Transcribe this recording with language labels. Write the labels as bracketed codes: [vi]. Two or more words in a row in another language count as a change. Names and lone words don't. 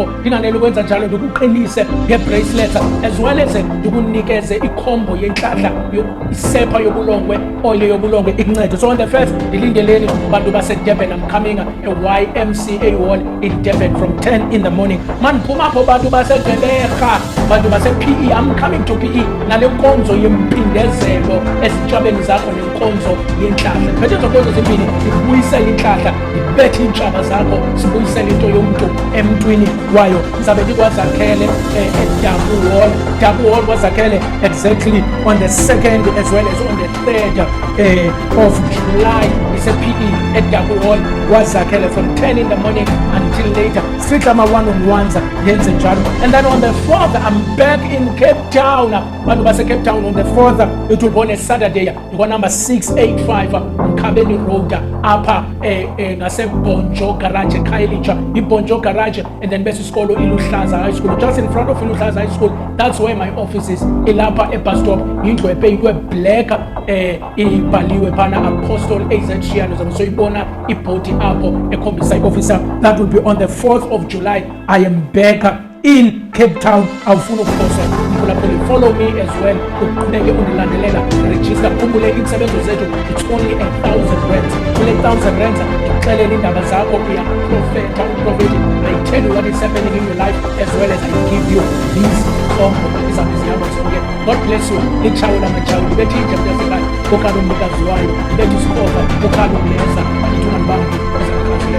[xh] Ndinganele ukwenza njalo ndikuqinise ngeebracelets, [en] as well as [xh] ndikunikeze ikhombo yentlahla, isepha yobulongwe, oil yobulongwe ikuncede. [en] So on the first, [xh] ndilindeleni bantu baseDurban. [en] I'm coming YMCA Hall in Durban from 10 in the morning. [xh] Man phuma apho bantu baseGqeberha, bantu base-PE. [en] I'm coming to [xh] PE nale nkonzo yempindezelo ezintshwabeni zakho nenkonzo yentlahla. Phethe ezo nkonzo zimbini, ndibuyisele intlahla, ndibethe iintshaba zakho, sibuyisele into yomntu emntwini wayo. Ndizabe ndikwazakhele eDabu Hall. [en] Dabu Hall kwazakhele exactly on the 2nd as well as on the 3rd of July. It's a PE at Dabu Hall. Wazakhele from 10 in the morning until later. Strictly my one-on-ones, [xh] yenze njalo. [en] And then on the 4th, I'm back in Cape Town. [xh] Bantu base [en] Cape Town on the 4th, it will be on a Saturday. You got number 685 Mkhabeni Road, [xh] apha ngase [en] Bonjo Garage, Khayelitsha, Bonjo Garage, and then [xh] bese isikolo [en] iLuhlaza High School. Just in front of iLuhlaza High School, that's where my office is. [xh] Ilapha [en] bus stop, [xh] into [en] a black [xh] ibhaliwe phana Apostle AZ Shiano. So ibona ibhodi apho ekhombisa i-officer. [en] That will be on the 4th of July. I am back in Cape Town. [xh] Awufuna ukukhosa, [en] follow me as well. [xh] Uqhubeke undilandelela, register, khumbule iinsebenzo zethu, [en] it's only 1,000 rands. [xh] Kule 1,000 rands ndikuxelela iindaba zakho, uyaprofeta, uprofeti. [en] I tell you what is happening in your life as well as I give you these [xh] khombo izambi zihamba zonke. [en] God bless you. [xh] Litshayo lamatshayo, libethe ijambu yasekhaya, ukhala umnikazi wayo, libethe isikhofa, ukhala umleza, ithuna libantu ezakukhanselela.